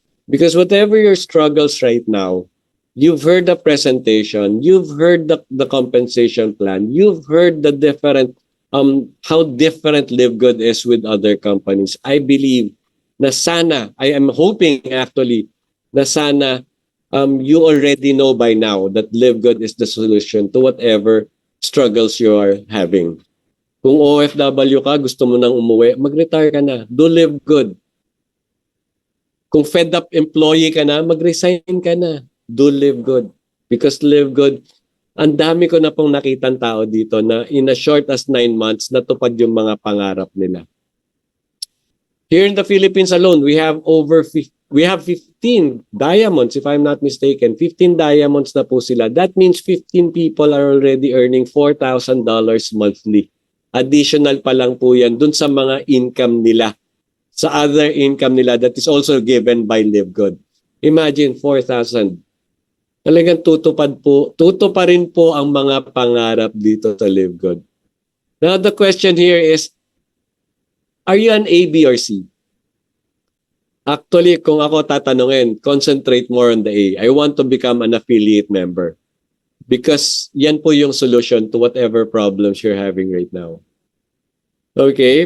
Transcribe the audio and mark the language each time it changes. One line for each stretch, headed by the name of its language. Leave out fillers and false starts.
English: Because whatever your struggles right now, you've heard the presentation, you've heard the compensation plan, you've heard the different, how different Live Good is with other companies. I believe
Filipino: na sana,
English: I am hoping actually, na sana you already know by now that Live Good is the solution to whatever struggles you are having.
Filipino: Kung OFW ka, gusto mo nang umuwi, mag-retire ka na.
English: Do Live Good.
Filipino: Kung fed up employee ka na, mag-resign ka na. Do Live Good. Because Live Good, ang dami ko na pong nakitang tao dito na
English: in as short as 9 months,
Filipino: natupad yung mga pangarap nila.
English: Here in the Philippines alone, we have 15 diamonds, if I'm not mistaken.
Filipino: 15 diamonds na po sila.
English: That means 15 people are already earning $4,000 monthly.
Filipino: Additional pa lang po yan dun sa mga income nila. Sa other income nila
English: that is also given by Live Good. Imagine 4,000.
Filipino: Talagang tutupa rin po ang mga pangarap dito sa Live Good.
English: Now the question here is, are you an A, B, or C? Actually,
Filipino: kung ako tatanungin,
English: concentrate more on the A. I want to become an affiliate member. Because yan po yung solution to whatever problems you're having right now. Okay?